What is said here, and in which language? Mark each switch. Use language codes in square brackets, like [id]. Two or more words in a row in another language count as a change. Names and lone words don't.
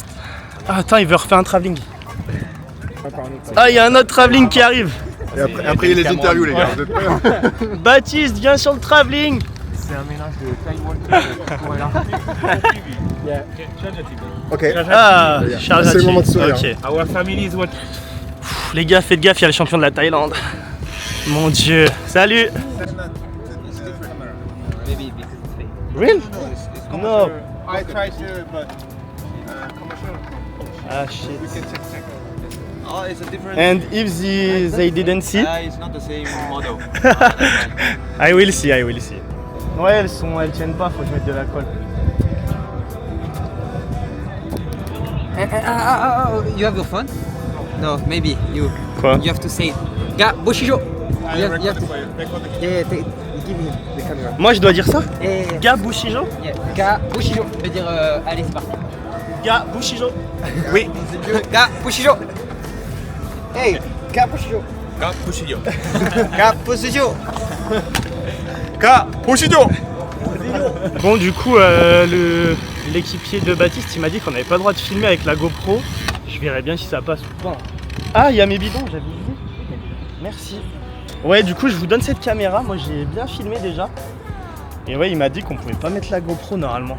[fr] Ah, attends, il veut refaire un travelling. Ah, il y a un autre travelling qui arrive. Et après il y a les interviews les gars, vous êtes prêts? Baptiste, viens sur le travelling. C'est un mélange de Time Walker et Ok. Ah, Charles C'est le moment de sourire. Ok. [en] Our family is what? [fr] Pff, les gars, faites gaffe, il y a le champion de la Thaïlande. Mon Dieu. Salut. [en] Real? No. I tried to, but commercial. Ah shit. Oh, it's a different. And if they didn't see, It's not the same model. I will see, I will see. [fr] Ouais, elles tiennent pas, faut que je mette de la colle. [en] You have your phone? No, maybe you. [fr] Quoi? [en] You have to say it. Ga Boshijo. You have to. Yeah, give me the camera. [fr] Moi je dois dire ça? [en] Yeah. Ga Bushijo? Yeah. Ga Boshijo. [fr] Je veux dire, allez, c'est parti. Ga Bushijo? Oui. Ga Boshijo. Hey, Ga Boshijo. Ga Bushido. Ga Boshijo. Ka, Bushido. Bon, du coup, l'équipier de Baptiste, il m'a dit qu'on n'avait pas le droit de filmer avec la GoPro. Je verrai bien si ça passe ou pas. Ah, il y a mes bidons, j'avais oublié. Merci. Ouais, du coup, je vous donne cette caméra. Moi, j'ai bien filmé déjà. Et ouais, il m'a dit qu'on pouvait pas mettre la GoPro normalement.